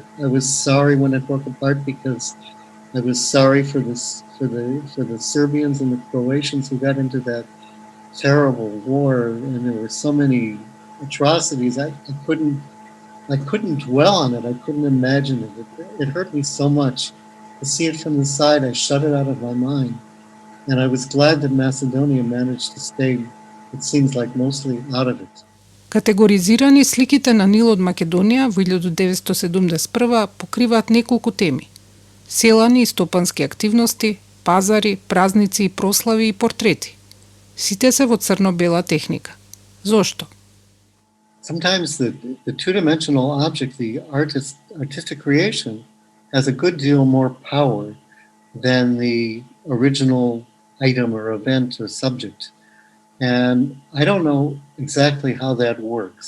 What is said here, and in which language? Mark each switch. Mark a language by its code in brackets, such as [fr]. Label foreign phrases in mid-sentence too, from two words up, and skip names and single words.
[en] I was sorry when it broke apart because I was sorry for the Serbians and the Croatians who got into that terrible war, and there were so many atrocities. I couldn't dwell on it. I couldn't imagine it. It hurt me so much to see it from the side. I shut it out of my mind, and I was glad that Macedonia managed to stay, it seems like, mostly out of it. [mk] Категоризирани, сликите на Нил од Македонија во 1971 покриваат неколку теми: селани и стопански активности, пазари, празници и прослави и портрети. Сите се во црно-бела техника. Зошто? [en] Sometimes the two-dimensional object, the artistic creation, has a good deal more power than the original item or event or subject. And I don't know exactly how that works.